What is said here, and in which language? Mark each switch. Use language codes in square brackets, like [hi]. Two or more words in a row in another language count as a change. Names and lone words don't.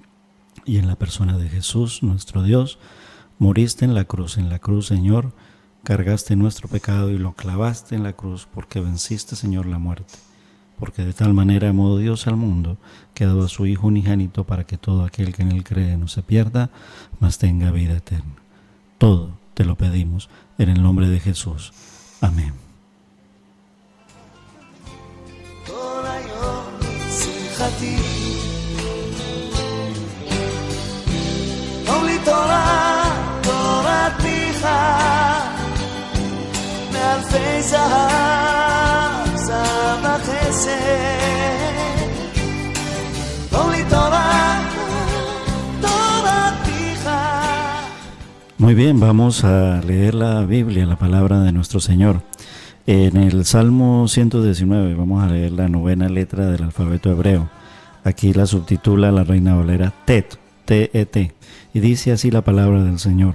[es] Y en la persona de Jesús, nuestro Dios, moriste en la cruz, Señor, cargaste nuestro pecado y lo clavaste en la cruz, porque venciste, Señor, la muerte. Porque de tal manera amó Dios al mundo, que ha dado a su Hijo unigénito, para que todo aquel que en él cree no se pierda, mas tenga vida eterna. Todo te lo pedimos en el nombre de Jesús. Amén. [he] כל היום שמחתי טוב לי תורת פיך מאלפי זהב וחסד טוב לי תורת פיך. [es] Muy bien, vamos a leer la Biblia, la palabra de nuestro Señor. En el Salmo 119 vamos a leer la 9ª letra del alfabeto hebreo. Aquí la subtitula la Reina Valera Tet, T-E-T, y dice así la palabra del Señor.